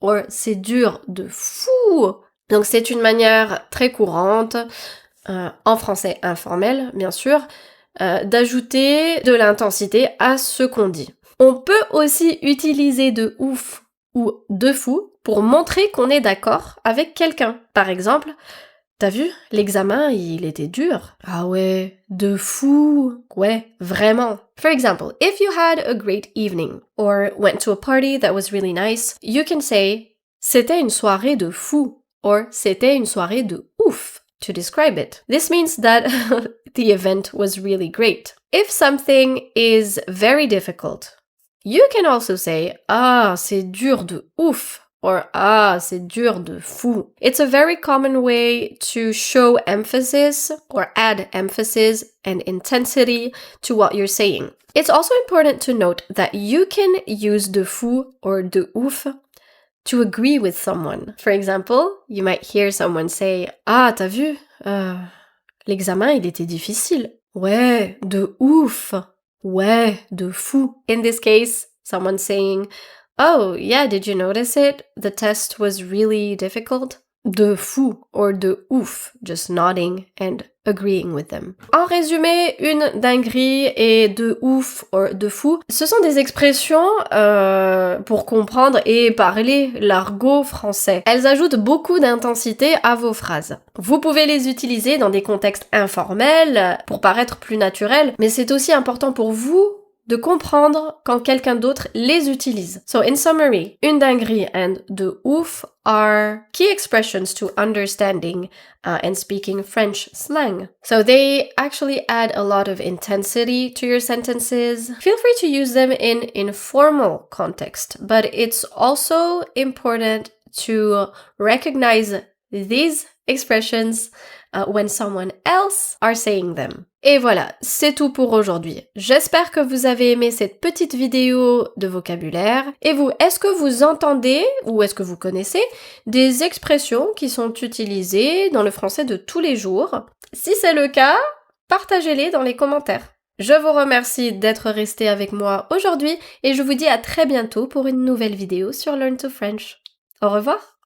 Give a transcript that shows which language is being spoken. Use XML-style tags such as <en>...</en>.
<fr>ou « C'est dur de fou !» Donc c'est une manière très courante, en français informel bien sûr, d'ajouter de l'intensité à ce qu'on dit. On peut aussi utiliser de ouf ou de fou pour montrer qu'on est d'accord avec quelqu'un. Par exemple, t'as vu, l'examen, il était dur. Ah ouais, de fou. Ouais, vraiment.</fr> <en>For example, if you had a great evening or went to a party that was really nice, you can say</en> <fr>c'était une soirée de fou.</fr> <en>Or</en> <fr>c'était une soirée de ouf</fr> <en>to describe it. This means that the event was really great. If something is very difficult, you can also say</en> <fr>ah, c'est dur de ouf</fr> <en>or</en> <fr>ah, c'est dur de fou.</fr> <en>It's a very common way to show emphasis or add emphasis and intensity to what you're saying. It's also important to note that you can use de fou or de ouf to agree with someone. For example, you might hear someone say «</en> <fr>Ah, t'as vu l'examen, il était difficile. » Ouais, de ouf. Ouais, de fou.</fr> <en>In this case, someone saying « Oh, yeah, did you notice it? The test was really difficult. »</en> <fr>de fou</fr> <en>or</en> <fr>de ouf,</fr> <en>just nodding and agreeing with them.</en> <fr>En résumé, une dinguerie et de ouf or de fou, ce sont des expressions pour comprendre et parler l'argot français. Elles ajoutent beaucoup d'intensité à vos phrases. Vous pouvez les utiliser dans des contextes informels pour paraître plus naturels, mais c'est aussi important pour vous de comprendre quand quelqu'un d'autre les utilise.</fr> <en>So in summary,</en> <fr>une dinguerie</fr> <en>and</en> <fr>de ouf</fr> <en>are key expressions to understanding and speaking French slang. So they actually add a lot of intensity to your sentences. Feel free to use them in informal context, but it's also important to recognize these expressions when someone else are saying them.</en> <fr>Et voilà, c'est tout pour aujourd'hui. J'espère que vous avez aimé cette petite vidéo de vocabulaire. Et vous, est-ce que vous entendez ou est-ce que vous connaissez des expressions qui sont utilisées dans le français de tous les jours? Si c'est le cas, partagez-les dans les commentaires. Je vous remercie d'être resté avec moi aujourd'hui et je vous dis à très bientôt pour une nouvelle vidéo sur Learn to French. Au revoir!</fr>